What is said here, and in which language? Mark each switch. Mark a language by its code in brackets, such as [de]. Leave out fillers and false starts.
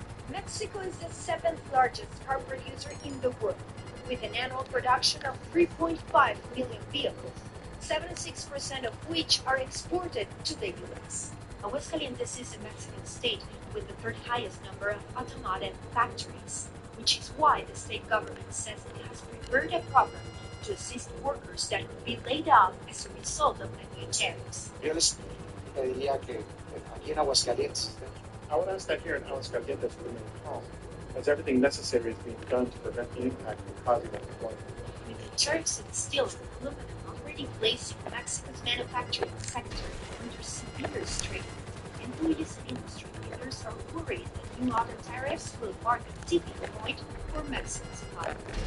[en] Mexico is the seventh largest car producer in the world, with an annual production of 3.5 million vehicles, 76% of which are exported to the U.S. Aguascalientes is a Mexican state with the third highest number of automotive factories, which is why the state government says it has prepared a program to assist workers that could be laid off as a result of the new tariffs. [es] Yo les pediría que aquí en Aguascalientes, [en] I would ask that here in Aguascalientes remain calm, as everything necessary is being done to prevent the impact of causing unemployment. With the tariffs on steel and aluminum already placing Mexico's manufacturing sector under severe strain, employees and industry leaders are worried that new auto tariffs will mark a tipping point for Mexico's economy.